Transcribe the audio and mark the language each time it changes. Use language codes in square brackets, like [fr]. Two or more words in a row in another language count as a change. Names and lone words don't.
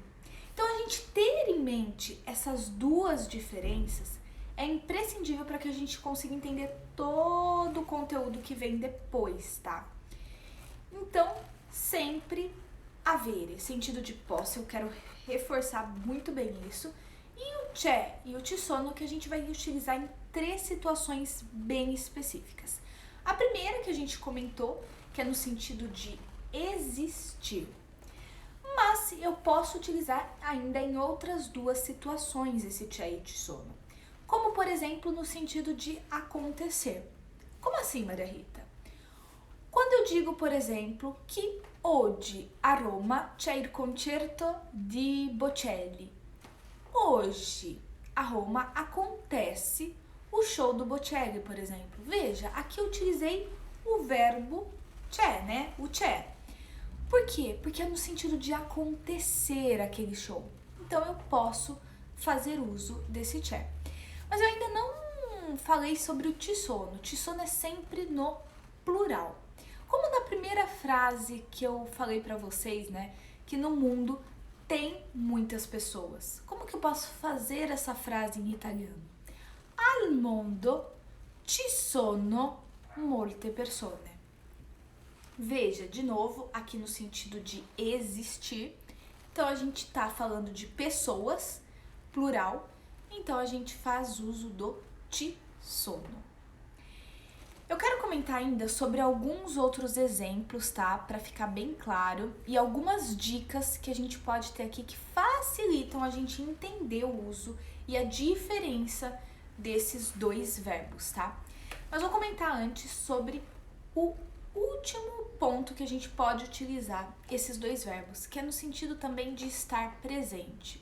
[pt] Então, a gente ter em mente essas 2 diferenças é imprescindível para que a gente consiga entender todo o conteúdo que vem depois, tá? Então, sempre avere, sentido de posse, eu quero reforçar muito bem isso. E o c'è e o [it] ci sono [pt] que a gente vai utilizar em 3 situações bem específicas. A primeira que a gente comentou, que é no sentido de existir. Mas eu posso utilizar ainda em outras 2 situações esse [it] c'è e ci sono. [pt] Como, por exemplo, no sentido de acontecer. Como assim, Maria Rita? Quando eu digo, por exemplo, que [it] oggi a Roma c'è il concerto di Bocelli. [pt] Hoje, a Roma, acontece o show do Bocelli, por exemplo. Veja, aqui eu utilizei o verbo c'è, né? O c'è. Por quê? Porque é no sentido de acontecer aquele show. Então, eu posso fazer uso desse c'è. Mas eu ainda não falei sobre o [it] ci sono. [pt] O [it] ci sono [pt] é sempre no plural. Como na primeira frase que eu falei pra vocês, né? Que no mundo tem muitas pessoas. Como que eu posso fazer essa frase em italiano? [it] Al mondo ci sono molte persone. [pt] Veja, de novo, aqui no sentido de existir. Então, a gente está falando de pessoas, plural. Então, a gente faz uso do [it] ci sono. [pt] Eu quero comentar ainda sobre alguns outros exemplos, tá? Para ficar bem claro. E algumas dicas que a gente pode ter aqui que facilitam a gente entender o uso e a diferença desses dois verbos, tá? Mas vou comentar antes sobre o último ponto que a gente pode utilizar esses dois verbos, que é no sentido também de estar presente.